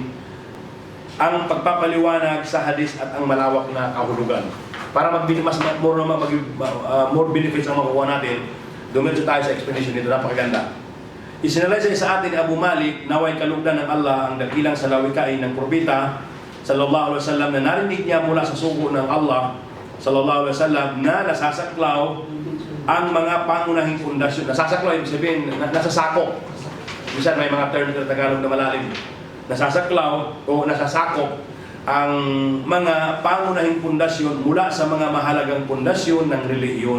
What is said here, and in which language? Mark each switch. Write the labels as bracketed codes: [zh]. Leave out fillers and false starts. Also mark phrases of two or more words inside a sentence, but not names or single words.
[tl] Ang pagpapaliwanag sa hadis at ang malawak na kahulugan. Para [en] more benefits [tl] ang makukuha natin, dumiretso tayo sa explanation nito, napakaganda. Isinalaysay sa atin Abu Malik, naway kalugdan ng Allah ang dakilang salawikain ng propeta [ar] صلى الله عليه وسلم [tl] na narinig niya mula sa sugo ng Allah [ar] صلى الله عليه وسلم [tl] na nasasaklaw ang mga pangunahing pundasyon. Nasasaklaw, ibig sabihin, nasasakop. Minsan may mga term na Tagalog na malalim. Nasasaklaw o nasasakop ang mga pangunahing pundasyon mula sa mga mahalagang pundasyon ng relihiyon.